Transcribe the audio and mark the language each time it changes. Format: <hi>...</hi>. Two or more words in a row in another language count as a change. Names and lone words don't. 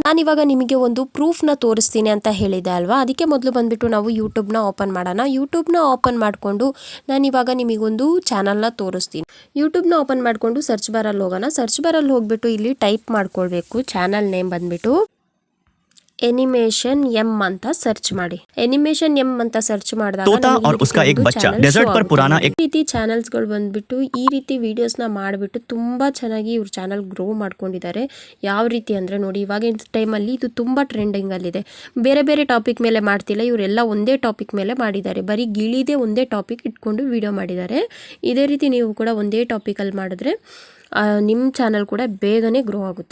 <kn>ನಾನಿವಾಗ ನಿಮಗೆ ಒಂದು ಪ್ರೂಫ್ನ ತೋರಿಸ್ತೀನಿ ಅಂತ ಹೇಳಿದೆ ಅಲ್ವಾ, ಅದಕ್ಕೆ ಮೊದಲು ಬಂದ್ಬಿಟ್ಟು ನಾವು ಯೂಟ್ಯೂಬ್ನ ಓಪನ್ ಮಾಡೋಣ. ಯೂಟ್ಯೂಬ್ನ ಓಪನ್ ಮಾಡಿಕೊಂಡು ನಾನಿವಾಗ ನಿಮಗೊಂದು ಚಾನಲ್ನ ತೋರಿಸ್ತೀನಿ. ಯೂಟ್ಯೂಬ್ನ ಓಪನ್ ಮಾಡಿಕೊಂಡು ಸರ್ಚ್ ಬಾರಲ್ಲಿ ಹೋಗೋಣ. ಸರ್ಚ್ ಬಾರಲ್ಲಿ ಹೋಗ್ಬಿಟ್ಟು ಇಲ್ಲಿ ಟೈಪ್ ಮಾಡ್ಕೊಳ್ಬೇಕು.</kn> <en>channel name</en> <kn>ಬಂದ್ಬಿಟ್ಟು एनिमेशन एम ಅಂತ ಸರ್ಚ್ ಮಾಡಿ. एनिमेशन एम ಅಂತ ಸರ್ಚ್ ಮಾಡಿದಾಗ</kn> <hi>तोता और उसका एक बच्चा डेजर्ट पर पुराना एक</hi> <kn>ರೀತಿ ಚಾನೆಲ್ಸ್ ಗಳು ಬಂದ್ಬಿಟ್ಟು ಈ ರೀತಿ ವಿಡಿಯೋಸ್ ನ ಮಾಡಿಬಿಟ್ಟು ತುಂಬಾ ಚೆನ್ನಾಗಿ ಇವ್ರ</kn> <en>channel grow</en> <kn>ಮಾಡ್ಕೊಂಡಿದ್ದಾರೆ. ಯಾವ ರೀತಿ ಅಂದ್ರೆ ನೋಡಿ, ಇವಾಗಿನ ಟೈಮಲ್ಲಿ ಇದು ತುಂಬಾ ಟ್ರೆಂಡಿಂಗ್ ಅಲ್ಲಿ ಇದೆ. ಬೇರೆ ಬೇರೆ ಟಾಪಿಕ್ ಮೇಲೆ ಮಾಡ್ತಿಲ್ಲ, ಇವರೆಲ್ಲ ಒಂದೇ ಟಾಪಿಕ್ ಮೇಲೆ ಮಾಡಿದ್ದಾರೆ. ಬರೀ ಗಿಳಿದೇ ಒಂದೇ ಟಾಪಿಕ್ ಇಟ್ಕೊಂಡು ವಿಡಿಯೋ ಮಾಡಿದ್ದಾರೆ. ಇದೇ ರೀತಿ ನೀವು ಕೂಡ ಒಂದೇ ಟಾಪಿಕ್ ಅಲ್ಲಿ ಮಾಡಿದ್ರೆ ನಿಮ್ಮ ಚಾನಲ್ ಕೂಡ ಬೇಗನೆ ಗ್ರೋ ಆಗುತ್ತೆ.</kn>